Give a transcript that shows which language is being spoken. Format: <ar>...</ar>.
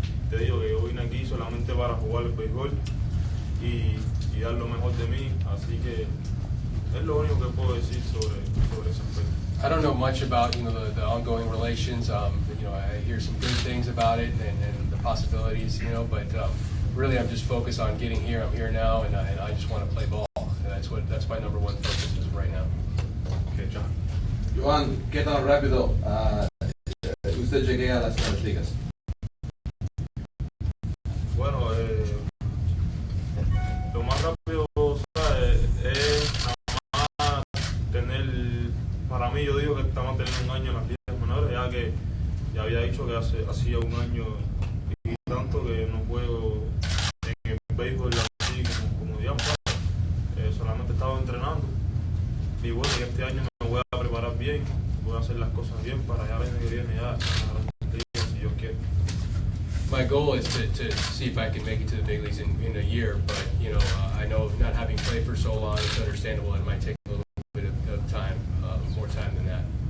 <es>te digo que yo vine aquí solamente para jugar el béisbol y dar lo mejor de mí, así que es lo único que puedo decir sobre ese aspecto.</es> <en>I don't know much about the ongoing relations. I hear some good things about it and the possibilities. But really I'm just focused on getting here. I'm here now, and I just want to play ball. And that's my number one focus as of right now. Okay, John.</en> <es>Yoan, ¿qué tan rápido usted llegue a las Grandes Ligas? Bueno, lo más rápido, ¿sabes? Es nada más tener, para mí yo digo que estamos teniendo un año en las ligas menores, ya que ya había dicho que hacía un año y tanto que no juego en el béisbol así como digamos, solamente estaba entrenando y bueno, y este año me voy a preparar bien, voy a hacer las cosas bien para ya el año que viene ya estar en las Grandes Ligas si Dios quiere.</es> <en>My goal is to see if I can make it to the big leagues in a year, but I know not having played for so long, it's understandable it might take a little bit of time, more time than that.</en>